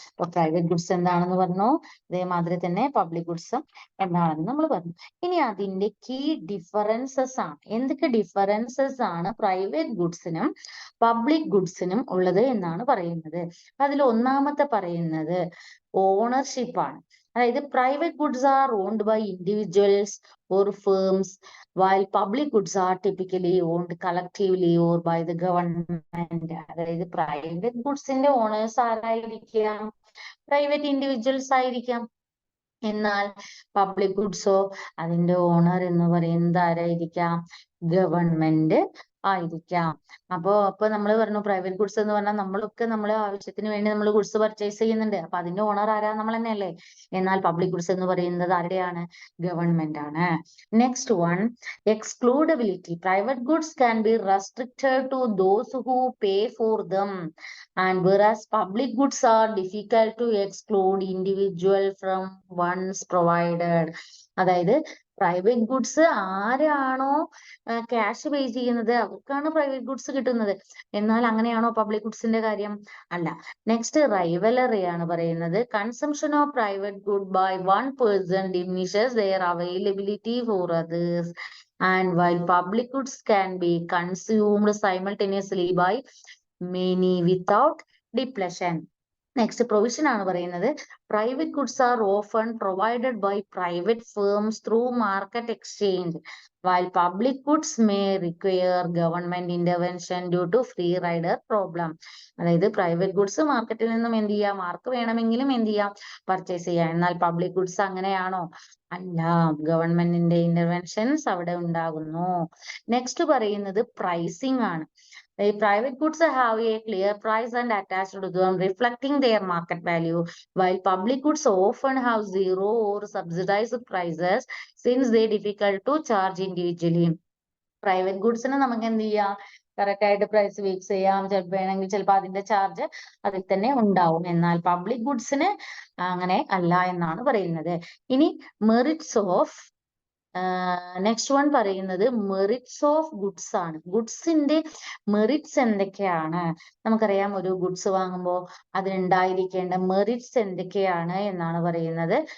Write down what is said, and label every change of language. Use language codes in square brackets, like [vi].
[ml] ഇപ്പൊ private goods എന്താണെന്ന് പറഞ്ഞു, അതേമാതിരി തന്നെ പബ്ലിക് ഗുഡ്സും എന്താണെന്ന് നമ്മൾ പറഞ്ഞു. ഇനി അതിന്റെ കീ ഡിഫറൻസസ് ആണ്. എന്തൊക്കെ ഡിഫറൻസസ് ആണ് പ്രൈവറ്റ് ഗുഡ്സിനും പബ്ലിക് ഗുഡ്സിനും ഉള്ളത് എന്നാണ് പറയുന്നത്. അതിൽ ഒന്നാമത്തെ പറയുന്നത് ഓണർഷിപ്പ് ആണ്. [en] അതായത് private goods are owned by individuals or firms, while public goods are typically owned collectively or by the government. [ml] അതായത് പ്രൈവറ്റ് ഗുഡ്സിന്റെ ഓണേഴ്സ് ആരായിരിക്കാം? പ്രൈവറ്റ് ഇൻഡിവിജ്വൽസ് ആയിരിക്കാം. എന്നാൽ പബ്ലിക് ഗുഡ്സോ അതിന്റെ ഓണർ എന്ന് പറയുന്നത് ആരായിരിക്കാം? ഗവൺമെന്റ് ആയിരിക്കാം. അപ്പൊ നമ്മൾ പറഞ്ഞു പ്രൈവറ്റ് ഗുഡ്സ് എന്ന് പറഞ്ഞാൽ നമ്മളൊക്കെ നമ്മളെ ആവശ്യത്തിന് വേണ്ടി നമ്മൾ ഗുഡ്സ് പർച്ചേസ് ചെയ്യുന്നുണ്ട്. അപ്പൊ അതിന്റെ ഓണർ ആരാ? നമ്മൾ തന്നെയല്ലേ? എന്നാൽ പബ്ലിക് ഗുഡ്സ് എന്ന് പറയുന്നത് ആരുടെയാണ്? ഗവൺമെന്റ് ആണ്. Next one, എക്സ്ക്ലൂഡബിലിറ്റി. [en] Private goods can be restricted to those who pay for them, and whereas public goods are difficult to exclude individual from ones provided. [ml] അതായത് പ്രൈവറ്റ് ഗുഡ്സ് ആരാണോ cash pay ചെയ്യുന്നത് അവർക്കാണ് private goods കിട്ടുന്നത്. എന്നാൽ അങ്ങനെയാണോ public ഗുഡ്സിന്റെ കാര്യം? അല്ല. Next rivalry ആണ് പറയുന്നത്. [en] Consumption of private good by one person diminishes their availability for others, and while public goods can be consumed simultaneously by many without depletion. [ml] Next provision ആണ് പറയുന്നത്. [en] Private goods are often provided by private firms through market exchange, while public goods may require government intervention due to free rider problem. [ml] അതായത് private goods മാർക്കറ്റിൽ നിന്നും എന്ത് ചെയ്യാം? Mark വേണമെങ്കിലും എന്ത് ചെയ്യാം? പർച്ചേസ് ചെയ്യാം. എന്നാൽ പബ്ലിക് ഗുഡ്സ് അങ്ങനെയാണോ? അല്ല. ഗവൺമെന്റിന്റെ ഇന്റർവെൻഷൻസ് അവിടെ ഉണ്ടാകുന്നു. നെക്സ്റ്റ് പറയുന്നത് പ്രൈസിംഗ് ആണ്. [en] The private goods have a clear price and attached to them, reflecting their market value, while public goods often have zero or subsidized prices since they difficult to charge individually. [ml] Private ഗുഡ്സിന് നമുക്ക് എന്ത് ചെയ്യാം? Correct ആയിട്ട് price fix ചെയ്യാം. ചിലപ്പോൾ വേണമെങ്കിൽ ചിലപ്പോൾ അതിന്റെ charge അതിൽ തന്നെ ഉണ്ടാവും. എന്നാൽ പബ്ലിക് ഗുഡ്സിന് അങ്ങനെ അല്ല എന്നാണ് പറയുന്നത്. ഇനി മെറിറ്റ്സ് ഓഫ് നെക്സ്റ്റ് വൺ പറയുന്നത് മെറിറ്റ്സ് ഓഫ് ഗുഡ്സ് ആണ്. ഗുഡ്സിന്റെ മെറിറ്റ്സ് എന്തൊക്കെയാണ്? നമുക്കറിയാം ഒരു ഗുഡ്സ് വാങ്ങുമ്പോൾ അതിനുണ്ടായിരിക്കേണ്ട മെറിറ്റ്സ് എന്തൊക്കെയാണ് എന്നാണ് പറയുന്നത്.